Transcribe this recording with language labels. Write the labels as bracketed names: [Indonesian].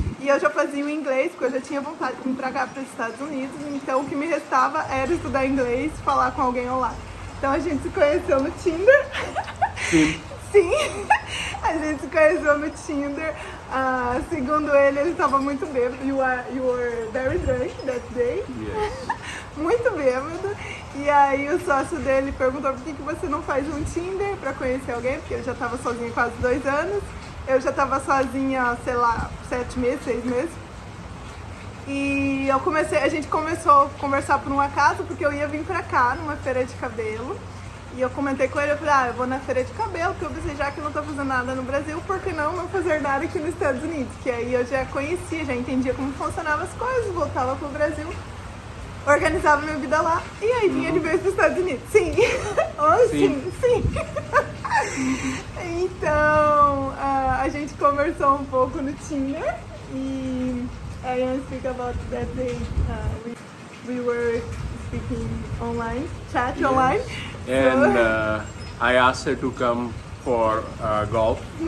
[Portuguese] E eu já fazia o inglês, porque eu já tinha vontade de vir pra cá, para os Estados Unidos. Então o que me restava era estudar inglês, falar com alguém online. Então a gente se conheceu no Tinder. Sim. Sim, a gente se conheceu no Tinder. Segundo ele estava muito bêbado. [English] You were very drunk that day. Yes. [Portuguese] Muito bêbado. E aí o sócio dele perguntou por que você não faz um Tinder pra conhecer alguém, porque ele já estava sozinho há quase 2 anos. Eu já estava sozinha, sei lá, 7 meses, 6 meses. E a gente começou a conversar por um acaso, porque eu ia vir pra cá numa feira de cabelo. E eu comentei com ele, eu falei, eu vou na feira de cabelo, porque eu pensei, já que eu não tô fazendo nada no Brasil, por que não fazer nada aqui nos Estados Unidos? Que aí eu já conhecia, já entendia como funcionavam as coisas, voltava pro Brasil, organizava minha vida lá, e aí vinha de vez pros Estados Unidos. Sim. Oh, sim. Então, a gente conversou um pouco no Tinder, e [English] I want to speak about that day we were speaking online, chat online. And I asked her to come for golf.